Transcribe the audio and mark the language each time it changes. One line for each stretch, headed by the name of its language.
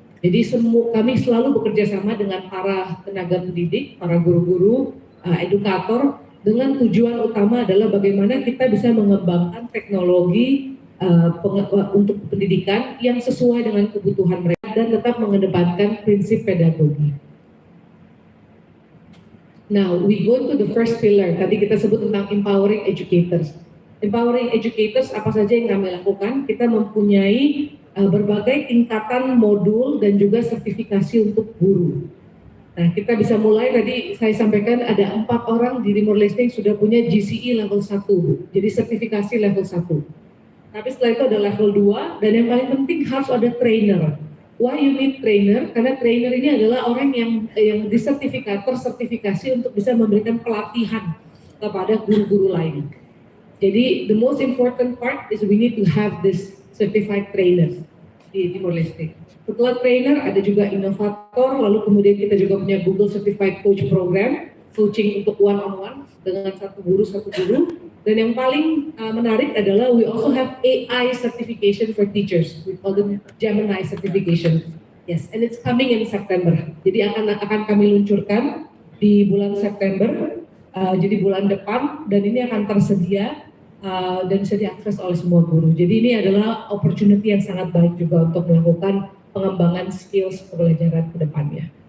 Indonesian: Jadi kami selalu bekerja sama dengan para tenaga pendidik, para guru-guru, edukator, dengan tujuan utama adalah bagaimana kita bisa mengembangkan teknologi untuk pendidikan yang sesuai dengan kebutuhan mereka dan tetap mengedepankan prinsip pedagogi.
English: Now, we go to the first pillar.
Indonesian: Tadi kita sebut tentang
English: empowering educators. Empowering educators,
Indonesian: apa saja yang kami lakukan? Kita mempunyai berbagai tingkatan modul dan juga sertifikasi untuk guru. Nah, kita bisa mulai, tadi saya sampaikan ada 4 orang di Timor Leste yang sudah punya GCE level 1, jadi sertifikasi level 1. Tapi setelah itu ada level 2, dan yang paling penting harus ada trainer.
English: Why you need trainer?
Indonesian: Karena trainer ini adalah orang yang sertifikasi untuk bisa memberikan pelatihan kepada guru-guru lain.
English: Jadi the most important part is we need to have this certified trainers di Timor Leste.
Indonesian: Setelah trainer ada juga inovator, lalu kemudian kita juga punya Google Certified Coach Program, coaching untuk one-on-one dengan satu guru. Dan yang paling menarik adalah
English: we also have AI certification for teachers, we call them Gemini certification. Yes, and it's coming in September.
Indonesian: Jadi akan kami luncurkan di bulan September, jadi bulan depan, dan ini akan tersedia dan bisa diakses oleh semua guru. Jadi ini adalah opportunity yang sangat baik juga untuk melakukan pengembangan skills pembelajaran ke depannya.